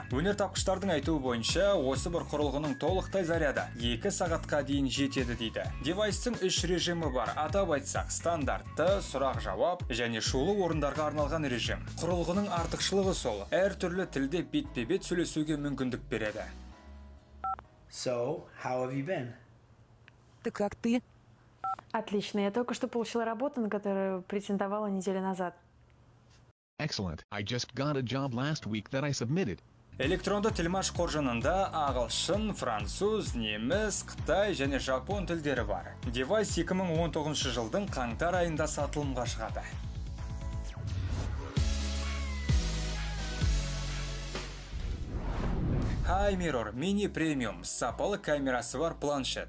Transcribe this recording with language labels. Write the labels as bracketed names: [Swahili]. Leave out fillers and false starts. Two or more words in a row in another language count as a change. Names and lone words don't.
[Kazakh] Өнертапқыштардың айтуы бойынша, осы бір құрылғының толықтай заряды 2 сағатқа дейін жетеді дейді. Девайстың 3 режимі бар. Атап айтсақ, стандартты, сұрақ-жауап және шулы орындарға арналған режим. Құрылғының артықшылығы сол, әр түрлі тілде бетпе-бет сөйлесуге мүмкіндік береді. [English] So, how have you been? [Russian] Да как ты? Отлично, я только что получила работу, на которую претендовала неделю назад. [English] Excellent. I just got a job last week that I submitted. [Kazakh] Электронды тілмаш қоржынында ағылшын, француз, неміс, қытай және жапон тілдері бар. Девайс 2019 жылдың қаңтар айында сатылымға шығады. Hi Mirror мини премиум сапалы камерасы бар планшет.